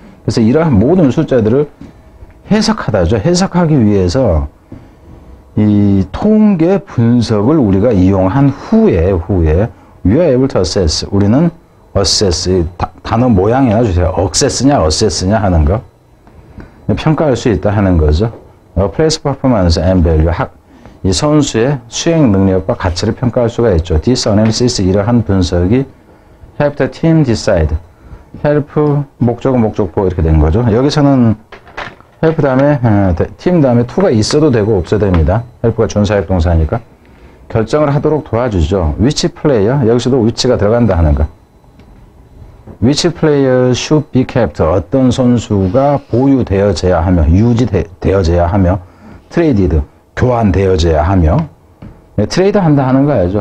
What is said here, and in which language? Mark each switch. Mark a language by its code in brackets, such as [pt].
[ko] 그래서 이러한 모든 숫자들을 해석하다죠. 해석하기 위해서 이 통계 분석을 우리가 이용한 후에 [en] we are able to assess. [ko] 우리는 assess 단어 모양이나 주세요. access냐 assess냐 하는 거 평가할 수 있다 하는 거죠. [en] place performance and value [ko] 이 선수의 수행 능력과 가치를 평가할 수가 있죠. [en] This analysis [ko] 이러한 분석이 [en] help the team decide. [ko] help 목적은 목적보 이렇게 된 거죠. 여기서는 help 다음에 팀 다음에 to가 있어도 되고 없어도 됩니다. help가 준사역 동사니까 결정을 하도록 도와주죠. which player 여기서도 which가 들어간다 하는 거. [en] which player should be kept [ko] 어떤 선수가 보유되어져야 하며 유지되어져야 하며 [en] traded [ko] 교환되어져야 하며 트레이드 한다 하는 거야죠.